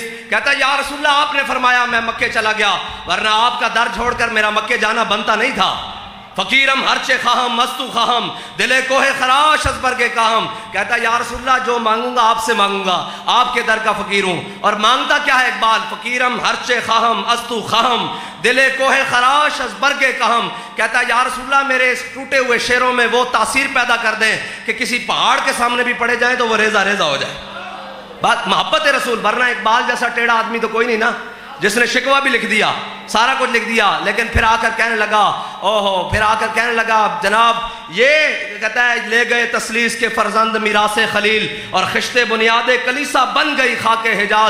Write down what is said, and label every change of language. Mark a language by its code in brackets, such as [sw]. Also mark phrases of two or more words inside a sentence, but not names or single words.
[ur] کہتا ہے یا رسول اللہ آپ نے فرمایا میں مکے چلا گیا، ورنہ آپ کا در چھوڑ کر میرا مکے جانا بنتا نہیں تھا۔ [fa] فقیرم ہرچے خواہم مستو خواہم، دلے کوہ خراش از برگے کاہم۔ [ur] کہتا ہے یا رسول اللہ جو مانگوں گا آپ سے مانگوں گا، آپ کے در کا فقیر ہوں۔ اور مانگتا کیا ہے اقبال؟ [fa] فقیرم ہرچے خواہم استو خواہم، دلے کوہ خراش از برگے کاہم۔ [ur] کہتا ہے یا رسول اللہ میرے اس ٹوٹے ہوئے شعروں میں وہ تاثیر پیدا کر دیں کہ کسی پہاڑ کے سامنے بھی پڑے جائیں تو وہ ریزہ ریزہ ہو جائے۔ بات محبت رسول، ورنہ اقبال جیسا ٹیڑھا آدمی تو کوئی نہیں نا، جس نے شکوہ بھی لکھ دیا، سارا کچھ لکھ دیا، لیکن پھر آ کر کہنے لگا پھر آ کر کہنے لگا جناب یہ کہتا ہے لے گئے تسلیس کے فرزند میراث خلیل، اور خشت بنیاد کلیسا بن گئی خاک حجاز۔